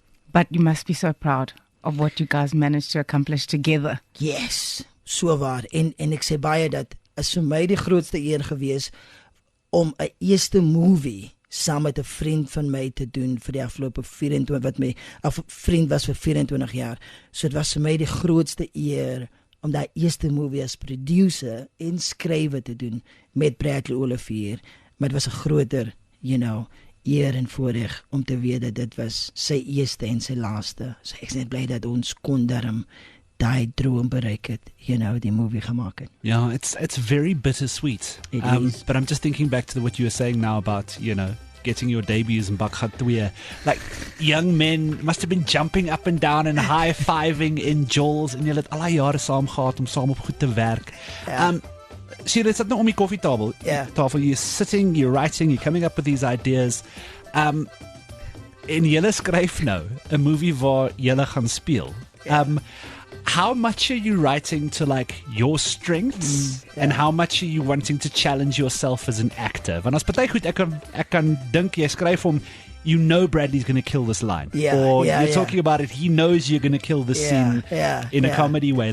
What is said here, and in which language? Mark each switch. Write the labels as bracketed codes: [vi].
[en] But you must be so proud of what you guys managed to accomplish together. [af] Yes, so waar. En ek sê baie dat is vir my die grootste eer gewees om 'n eerste movie saam met 'n vriend van my te doen vir die afgelope 24 wat my vriend was vir 24 jaar. So dit was vir my die grootste eer om daai eerste movie as producer en skrywer te doen met Bradley Olivier. Maar dit was 'n groter, you know, eer en voorreg om te weet dat dit was sy eerste en sy laaste. So ek is net bly dat ons kon daarom daai droom bereik het, you know, die movie gemaak het. [en] Yeah, it's very bittersweet. It is. But I'm just thinking back to what you were saying now about, you know, getting your debuts in Bakhat 2. Like, young men must have been jumping up and down and high-fiving in Jaws [af] en julle het al die jare saam gehad om saam op goed te werk. Ja. Jy sit nou om die koffietafel. Ja. [en] You're sitting, you're writing, you're coming up with these ideas. [af] En julle skryf nou 'n movie waar julle gaan speel. [en] how much are you writing to like your strengths and how much are you wanting to challenge yourself as an actor? [af] Want as party goed ek kan dink jy skryf hom you know [en] Bradley's going to kill this line. Or you're talking about it, he knows you're going to kill this scene in a comedy way.